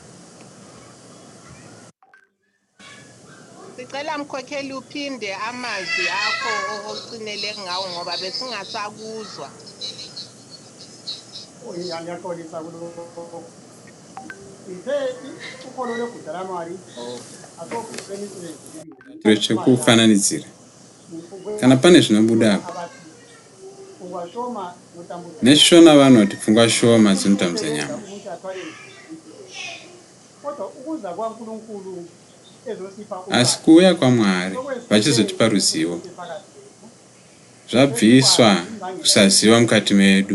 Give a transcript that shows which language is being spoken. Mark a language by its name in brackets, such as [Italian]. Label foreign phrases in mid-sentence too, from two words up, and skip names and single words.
[North Ndebele] Sicela mkhokheli uphinde amazwi akho ocinele ngawo ngoba besingasakuzwa. Ngiyaxolisa kulokho. Ithe ukholo lweGuta laMwari [Shona] chekufananidzira kana pane zvinobudapo neshona vanoti pfungwa shoma dzinotambudza nyama. Asi kuuya kwaMwari vachizotipa ruzivo zvabviswa kusaziva mukati medu.